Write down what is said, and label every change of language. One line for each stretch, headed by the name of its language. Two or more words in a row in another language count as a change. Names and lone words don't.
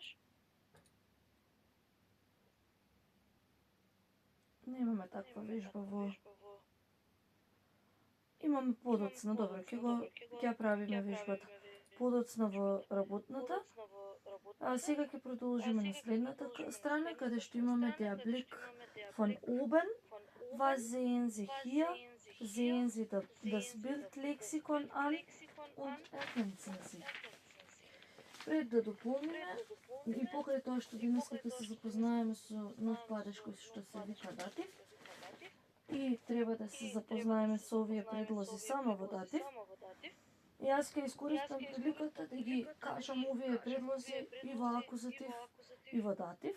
Macedonian: Немаме таква вежба во... Имаме подоцна, добро, ќе ја правиме вежбата. Подоцна во работната А сега ќе продолжиме на следната страна, каде што имаме
German: der Blick von oben. Was sehen Sie hier? Sehen Sie das Bildlexikon an und ergänzen Sie.
Macedonian: Пред да дополниме и покрај тоа што денеска ќе се запознаеме со нов падеж кој што се вика датив и треба да се запознаеме со овие предлози само во датив. Јас ќе искористам приликата да ги кажам овие предлози и во акузатив и во датив.